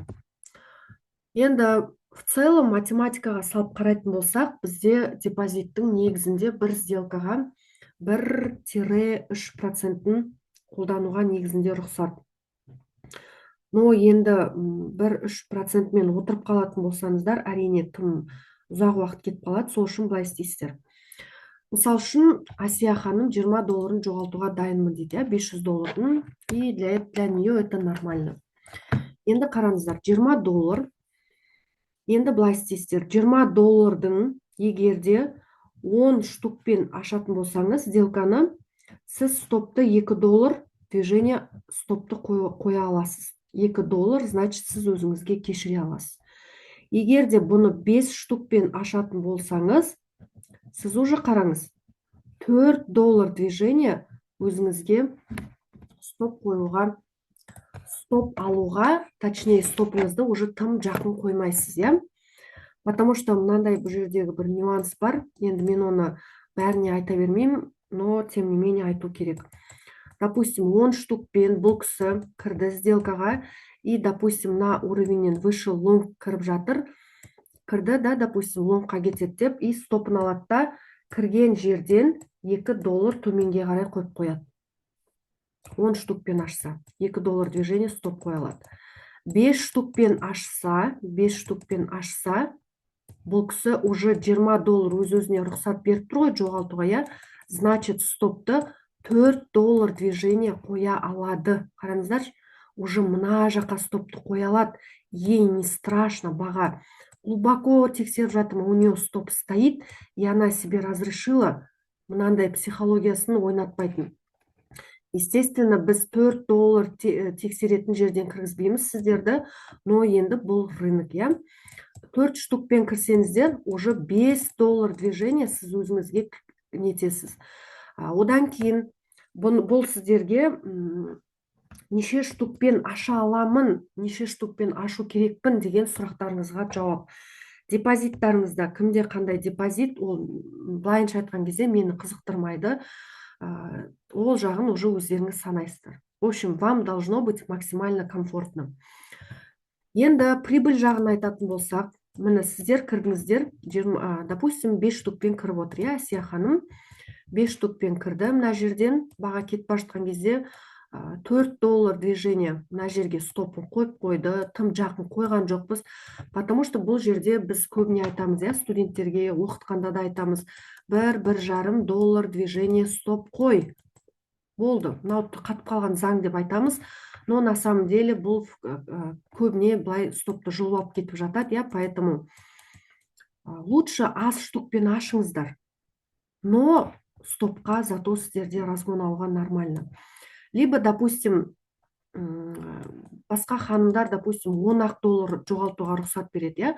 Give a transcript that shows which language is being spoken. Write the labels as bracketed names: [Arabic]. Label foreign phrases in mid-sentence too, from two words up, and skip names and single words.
[Kazakh] Енді [Russian] в целом [Kazakh] математикаға салып қарайтын болсақ, бізде депозиттің негізінде бір сделкаға 1-3%-ын қолдануға негізінде рұқсат. Но енді 1-3%-мен отырып қалатын болсаңыздар, әрине тым ұзақ уақыт кетіп қалады, сол үшін былай істейсіздер. Мысал үшін, Асия ханым $20-ын жоғалтуға дайынмын дейді, $500-ын, [Russian] и для нее это нормально. [Kazakh] Енді қараңыздар, $20. Енді былай істейсіздер, $20-дың егерде 10 штукпен ашатын болсаңыз, сделканы, сіз стопты $2 движение стопты қоя аласыз. $2, значит сіз өзіңізге кешіре аласыз. Егер де бұны 5 штукпен ашатын болсаңыз, сіз уже қараңыз, $4 движение өзіңізге стоп қоюға, стоп алуға, точнее стопыңызды уже тым жақын қоймайсыз, иә? [Russian] Потому что [Kazakh] мынандай бұл жердегі бір нюанс бар. Енді мен оны бәріне айта бермеймін, [Russian] но тем не менее [Kazakh] айту керек. Допустим, 10 штукпен бұл кісі кірді сделкаға, и, допустим, [Russian] на уровеннен выше [Kazakh] лонг кіріп жатыр, кірді, да, допустим, лонгқа кетеді деп, и стопын алады да, кірген жерден $2 төменге қарай қойып қояды. 10 штукпен ашса, $2 движение стоп қоя алады. 5 штукпен ашса, бұл кісі уже $20 өз-өзіне рұқсат беріп тұр ғой жоғалтуға, иә? Значит, стопты $4 движение қоя алады. Қараңыздар, уже мына жаққа стопты қоя алады. [Russian] Ей не страшно, баға глубоко [Kazakh] тексеріп жатырмын, [Russian] у нее стоп стоит, и она себе разрешила [Kazakh] мынандай психологиясын ойнатпайтын. Естественно, біз $4 тексеретін жерден кіргізбейміз сіздерді, но енді бұл рынок, иә? 4 штукпен кірсеңіздер, уже $5 движение сіз өзіңізге нетесіз. Одан кейін бұл сіздерге неше штукпен аша аламын, неше штукпен ашу керекпін деген сұрақтарыңызға жауап. Депозиттарыңызда кімде қандай депозит, ол былайынша айтқан кезде мені қызықтырмайды. Ол жағын уже өздеріңіз санайсыздар. [Russian] В общем, вам должно быть максимально комфортно. [Kazakh] Енді прибыль жағын айтатын болсақ, міне сіздер кірдіңіздер, допустим, 5 штукпен кіріп отыр, иә, Әсия ханым 5 штукпен кірді, мына жерден баға кетіп жатқан кезде $4 движение мына жерге стопын қойып қойды, тым жақын қойған жоқпыз, [Russian] потому что [Kazakh] бұл жерде біз көбіне айтамыз, иә, студенттерге оқытқанда да айтамыз, $1,5 движение стоп қой. Болды, мынау қатып қалған заң деп айтамыз, [Russian] но на самом деле [Kazakh] бұл көбіне былай стопты жұлып кетіп жатады, иә, [Russian] поэтому лучше [Kazakh] аз штукпен ашыңыздар, но стопқа зато сіздерде разгон алуға нормально. Либо, допустим, басқа ханымдар, допустим, $10 жоғалтуға рұқсат береді, иә?